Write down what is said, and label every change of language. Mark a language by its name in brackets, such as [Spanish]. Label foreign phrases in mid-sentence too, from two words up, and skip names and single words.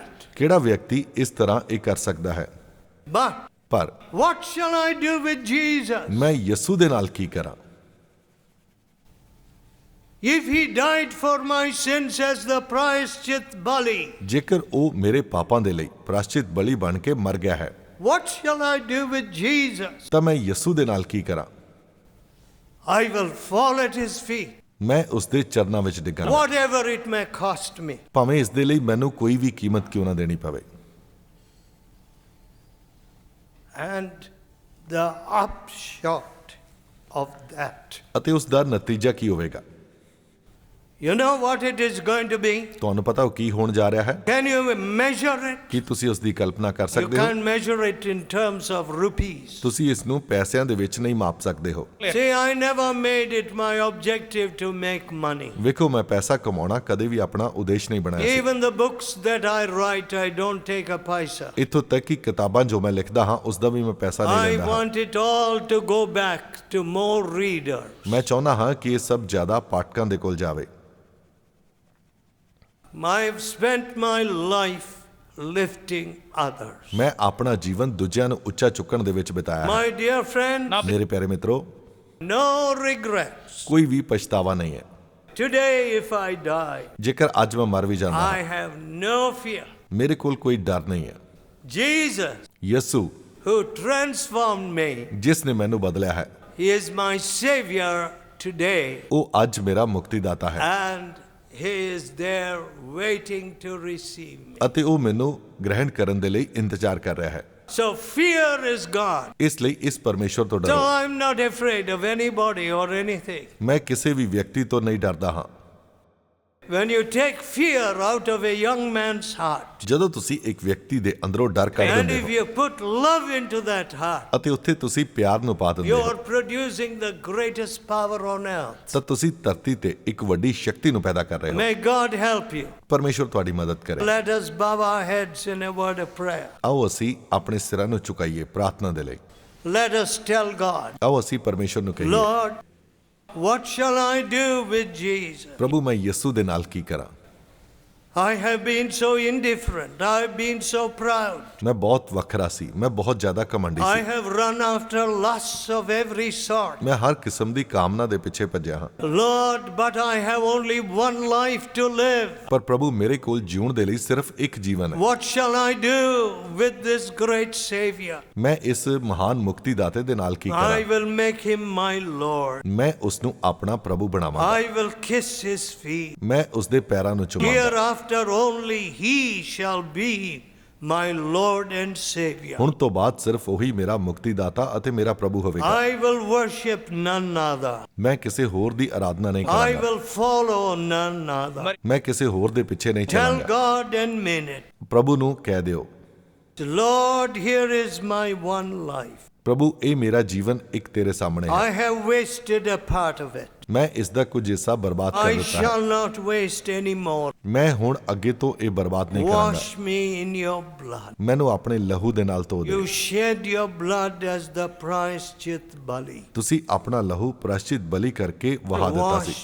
[Punjabi] ਕਿਹੜਾ ਵਿਅਕਤੀ ਇਸ ਤਰ੍ਹਾਂ ਇਹ ਕਰ ਸਕਦਾ ਹੈ? [English] But [Punjabi] ਪਰ [English] what shall I do with Jesus? [Punjabi] ਮੈਂ ਯਿਸੂ ਦੇ ਨਾਲ ਕੀ ਕਰਾਂ? [English] If he died for my sins as the [Punjabi] ਪ੍ਰਾਸ਼ਚਿਤ ਬਲੀ, ਜੇਕਰ ਉਹ ਮੇਰੇ ਪਾਪਾਂ ਦੇ ਲਈ ਪ੍ਰਾਸ਼ਚਿਤ ਬਲੀ ਬਣ ਕੇ ਮਰ ਗਿਆ ਹੈ, [English] what shall I do with Jesus? [Punjabi] ਤਾਂ ਮੈਂ ਯਿਸੂ ਦੇ ਨਾਲ ਕੀ ਕਰਾਂ? [English] I will fall at his feet, [Punjabi] ਮੈਂ ਉਸ ਦੇ ਚਰਨਾਂ ਵਿੱਚ ਡਿੱਗਾਂਗਾ, [English] whatever it may cost me. [Punjabi] ਭਾਵੇਂ ਇਸ ਦੇ ਲਈ ਮੈਨੂੰ ਕੋਈ ਵੀ ਕੀਮਤ ਕਿਉਂ ਨਾ ਦੇਣੀ ਪਵੇ। [English] And the upshot of that, [Punjabi] ਅਤੇ ਉਸ ਦਾ ਨਤੀਜਾ ਕੀ ਹੋਵੇਗਾ? [English] you know what it is going to be? [Punjabi] ਤੁਹਾਨੂੰ ਪਤਾ ਉਹ ਕੀ ਹੋਣ ਜਾ ਰਿਹਾ ਹੈ? [English] Can you measure it? [Punjabi] ਕੀ ਤੁਸੀਂ ਉਸ ਦੀ ਕਲਪਨਾ ਕਰ [English] You [Punjabi] ਸਕਦੇ ਹੋ? [English] can't measure it in terms of rupees. [Punjabi] ਤੁਸੀਂ ਇਸ ਨੂੰ ਪੈਸਿਆਂ ਦੇ ਵਿੱਚ ਨਹੀਂ ਮਾਪ ਸਕਦੇ ਹੋ। [English] See, I never made it my objective to make money. [Punjabi] ਵੇਖੋ, ਮੈਂ ਪੈਸਾ ਕਮਾਉਣਾ ਕਦੇ ਵੀ ਆਪਣਾ ਉਦੇਸ਼ ਨਹੀਂ ਬਣਾਇਆ ਸੀ। [English] Even the books that I write, I don't take a paisa. [Punjabi] ਇੱਥੋਂ ਤੱਕ ਕਿ ਕਿਤਾਬਾਂ ਜੋ ਮੈਂ ਲਿਖਦਾ ਹਾਂ ਉਸ ਦਾ ਵੀ ਮੈਂ ਪੈਸਾ ਨਹੀਂ [English] I [Punjabi] ਲੈਂਦਾ ਹਾਂ। [English] want it all to go back to more readers. [Punjabi] ਮੈਂ ਚਾਹੁੰਦਾ ਹਾਂ ਕਿ ਇਹ ਸਭ ਜ਼ਿਆਦਾ ਪਾਠਕਾਂ ਦੇ ਕੋਲ ਜਾਵੇ। [English] I've spent my life lifting others. [Punjabi] ਮੈਂ ਆਪਣਾ ਜੀਵਨ ਦੂਜਿਆਂ ਨੂੰ ਉੱਚਾ ਚੁੱਕਣ ਦੇ ਵਿੱਚ ਬਿਤਾਇਆ ਹੈ। [English] My dear friend, [Punjabi] ਮੇਰੇ ਪਿਆਰੇ ਮਿੱਤਰੋ, [English] no regrets. [Punjabi] ਕੋਈ ਵੀ ਪਛਤਾਵਾ ਨਹੀਂ ਹੈ। [English] Today, if I die, [Punjabi] ਜੇਕਰ ਅੱਜ ਮੈਂ ਮਰ ਵੀ ਜਾਂਦਾ [English] I [Punjabi] ਹਾਂ, [English] have no fear. [Punjabi] ਮੇਰੇ ਕੋਲ ਕੋਈ ਡਰ ਨਹੀਂ ਹੈ। [English] Jesus, [Punjabi] ਯਿਸੂ [English] who transformed me, [Punjabi] ਜਿਸ ਨੇ ਮੈਨੂੰ ਬਦਲਿਆ ਹੈ, [English] he is my savior today. [Punjabi] ਉਹ ਅੱਜ ਮੇਰਾ ਮੁਕਤੀਦਾਤਾ ਹੈ [English] And he is there waiting to receive me. [Punjabi] ਅਤੇ ਉਹ ਮੈਨੂੰ ਗ੍ਰਹਿਣ ਕਰਨ ਦੇ ਲਈ ਇੰਤਜ਼ਾਰ ਕਰ ਰਿਹਾ ਹੈ। [English] So fear is gone. [Punjabi] ਇਸ ਲਈ ਇਸ ਪਰਮੇਸ਼ਵਰ ਤੋਂ [English] So [Punjabi] ਡਰੋ। [English] I'm not afraid of anybody or anything. [Punjabi] ਮੈਂ ਕਿਸੇ ਵੀ ਵਿਅਕਤੀ ਤੋਂ ਨਹੀਂ ਡਰਦਾ ਹਾਂ। [English] When you take fear out of a young man's heart, [Punjabi] ਜਦੋਂ ਤੁਸੀਂ ਇੱਕ ਵਿਅਕਤੀ ਦੇ ਅੰਦਰੋਂ ਡਰ ਕੱਢ [English] and [Punjabi] ਦਿੰਦੇ [English] if [Punjabi] ਹੋ [English] you put love into that heart, [Punjabi] ਅਤੇ ਉੱਥੇ ਤੁਸੀਂ ਪਿਆਰ ਨੂੰ ਪਾ ਦਿੰਦੇ [English] you [Punjabi] ਹੋ, [English] are producing the greatest power on earth. [Punjabi] ਤਾਂ ਤੁਸੀਂ ਧਰਤੀ ਤੇ ਇੱਕ ਵੱਡੀ ਸ਼ਕਤੀ ਨੂੰ ਪੈਦਾ ਕਰ ਰਹੇ ਹੋ। [English] May God help you. [Punjabi] ਪਰਮੇਸ਼ਵਰ ਤੁਹਾਡੀ ਮਦਦ ਕਰੇ। [English] Let us bow our heads in a word of prayer. [Punjabi] ਆਓ ਅਸੀਂ ਆਪਣੇ ਸਿਰਾਂ ਨੂੰ ਝੁਕਾਈਏ ਪ੍ਰਾਰਥਨਾ ਦੇ ਲਈ। [English] Let us tell God, [Punjabi] ਆਓ ਅਸੀਂ ਪਰਮੇਸ਼ਵਰ ਨੂੰ ਕਹੀਏ, [English] Lord, what shall I do with Jesus? [Punjabi] ਪ੍ਰਭੂ ਮੈਂ ਯਿਸੂ ਦੇ ਨਾਲ ਕੀ ਕਰਾਂ? [English] I have been so indifferent. I have been so proud. [Punjabi] ਮੈਂ ਬਹੁਤ ਵੱਖਰਾ ਸੀ, ਮੈਂ ਬਹੁਤ ਜ਼ਿਆਦਾ ਘਮੰਡੀ [English] I [Punjabi] ਸੀ, [English] have run after lusts of every sort. [Punjabi] ਮੈਂ ਹਰ ਕਿਸਮ ਦੀ ਕਾਮਨਾ ਦੇ ਪਿੱਛੇ ਭੱਜਿਆ ਹਾਂ। [English] Lord, but I have only one life to live. [Punjabi] ਪਰ ਪ੍ਰਭੂ ਮੇਰੇ ਕੋਲ ਜਿਉਣ ਦੇ ਲਈ ਸਿਰਫ ਇੱਕ ਜੀਵਨ ਹੈ। [English] What shall I do with this great Savior? [Punjabi] ਮੈਂ ਇਸ ਮਹਾਨ ਮੁਕਤੀ ਦਾਤੇ ਦੇ ਨਾਲ ਕੀ [English] I [Punjabi] ਕਰਾਂ? [English] will make him my Lord. [Punjabi] ਮੈਂ ਉਸ ਨੂੰ ਆਪਣਾ ਪ੍ਰਭੂ ਬਣਾਵਾਂਗਾ, [English] I will kiss his feet. [Punjabi] ਮੈਂ ਉਸ ਦੇ ਪੈਰਾਂ ਨੂੰ ਚੁੰਮਾਂਗਾ। [English] Hereafter only he shall be my Lord and Savior. [Punjabi] ਹੁਣ ਤੋਂ ਬਾਅਦ ਸਿਰਫ ਉਹੀ ਮੇਰਾ ਮੁਕਤੀ ਦਾਤਾ ਅਤੇ ਮੇਰਾ ਪ੍ਰਭੂ ਹੋਵੇਗਾ। [English] I will worship none other. [Punjabi] ਮੈਂ ਕਿਸੇ ਹੋਰ ਦੀ ਆਰਾਧਨਾ ਨਹੀਂ [English] I [Punjabi] ਕਰਾਂਗਾ, [English] will follow none other. [Punjabi] ਮੈਂ ਕਿਸੇ ਹੋਰ ਦੇ ਪਿੱਛੇ ਨਹੀਂ [English] Tell [Punjabi] ਚੱਲਾਂਗਾ। [English] God and mean it. [Punjabi] ਪ੍ਰਭੂ ਨੂੰ ਕਹਿ ਦਿਓ, [English] Lord, here is my one life. [Punjabi] ਪ੍ਰਭੂ ਇਹ ਮੇਰਾ ਜੀਵਨ ਇੱਕ ਤੇਰੇ ਸਾਹਮਣੇ ਹੈ। [English] I have wasted a part of it. [Punjabi] ਮੈਂ ਇਸ ਦਾ ਕੁਝ ਹਿੱਸਾ ਬਰਬਾਦ ਕਰ [English] I [Punjabi] ਦਿੱਤਾ ਹੈ। [English] shall not waste any more. [Punjabi] ਮੈਂ ਹੁਣ ਅੱਗੇ ਤੋਂ ਇਹ ਬਰਬਾਦ ਨਹੀਂ ਕਰਾਂਗਾ। [English] Wash me in your blood. [Punjabi] ਮੈਨੂੰ ਆਪਣੇ ਲਹੂ ਦੇ ਨਾਲ ਧੋ [English] You [Punjabi] ਦਿਓ। [English] shed your blood as the [Punjabi] ਪ੍ਰਾਸ਼ਚਿਤ ਬਲੀ. ਤੁਸੀਂ ਆਪਣਾ ਲਹੂ ਪ੍ਰਾਸ਼ਚਿਤ ਬਲੀ ਕਰਕੇ ਵਹਾ ਦਿੱਤਾ ਸੀ।